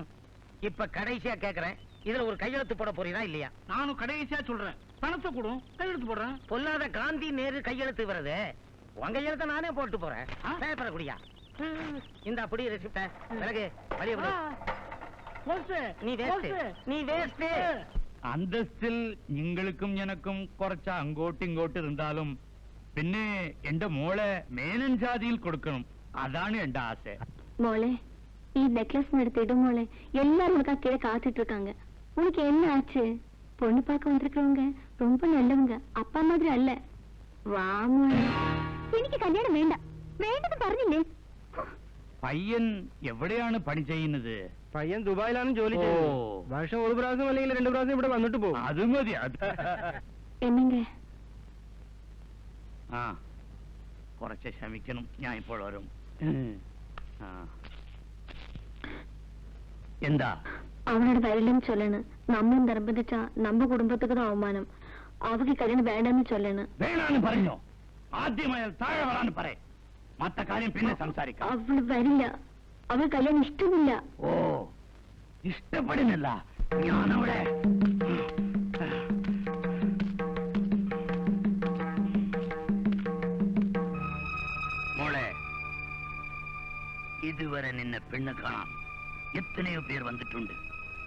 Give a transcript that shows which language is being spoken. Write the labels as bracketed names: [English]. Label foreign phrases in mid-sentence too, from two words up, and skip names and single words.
[Tamil] இப்ப கடைசியா கேக்குறேன், இதுல ஒரு கையெழுத்து போட போறீங்களா இல்லையா? நானும் கடைசியா சொல்றேன், பணத்தை கொடும், கையெழுத்து போடுறேன். பொல்லாத காந்தி நேரு கையெழுத்து வருது, உங்க கையெழுத்த நானே போட்டு போறேன். பேப்பரை குடியா. இந்த அப்படி ரெசிப்ட பிறகு வழிய விடு. நீ வேஸ்ட், நீ வேஸ்ட். [Malayalam] അന്തസ്സിൽ നിങ്ങൾക്കും എനക്കും കുറച്ച് അങ്ങോട്ടും ഇങ്ങോട്ടും இருந்தாலும் പിന്നെ എന്റെ മോളെ മേനൻ ജാതിയിൽ കൊടുക്കണം. അതാണ് എന്റെ ആശ. മോളെ, ഈ നെക്ലസ് എടുത്തിടും മോളെ. [Tamil] எல்லாரும் உனக்கு கீழே காத்துட்டு இருக்காங்க. உனக்கு என்ன ஆச்சு? பொண்ணு பார்க்க வந்திருக்கிறவங்க ரொம்ப நல்லவங்க, அப்பா மாதிரி அல்ல. [Malayalam] வா മോളെ. എനിക്ക് കല്യാണം വേണ്ട. വേണ്ടെന്ന് പറഞ്ഞില്ലേ? പയ്യൻ എവിടെയാണ് പണി ചെയ്യുന്നത്? പയ്യൻ ദുബായിലാണ് ജോലി ചെയ്യുന്നത്. വർഷം ഒരു പ്രാവശ്യം അല്ലെങ്കിൽ 2 പ്രാവശ്യം ഇവിടെ വന്നിട്ട് പോകും. അത് മതി. [Tamil] என்னங்க? [Malayalam] കുറച്ച് ക്ഷമിക്കണം, ഞാൻ ഇപ്പോൾ വരും. എന്താ? [Tamil] அவனோட வரலன்னு சொல்லணும். நம்ம நிர்பந்திச்சா நம்ம குடும்பத்துக்கு தான் அவமானம். அவக்கு கல்யாணம் வேண்டாம்னு சொல்லணும். [Malayalam] വേണമെന്ന് പറഞ്ഞോ? ആദ്യമായി താഴെ വരാൻ പറ. മറ്റ കാര്യം പിന്നെ സംസാരിക്കാം. അവള് വരില്ല. അവൾ കല്യാണം ഇഷ്ടമില്ല. ഓ, ഇഷ്ടപ്പെടുന്നില്ല. ഞാനവിടെ മോളെ, ഇതുവരെ നിന്നെ പെണ്ണ് കാണാൻ എത്രയോ പേർ വന്നിട്ടുണ്ട്.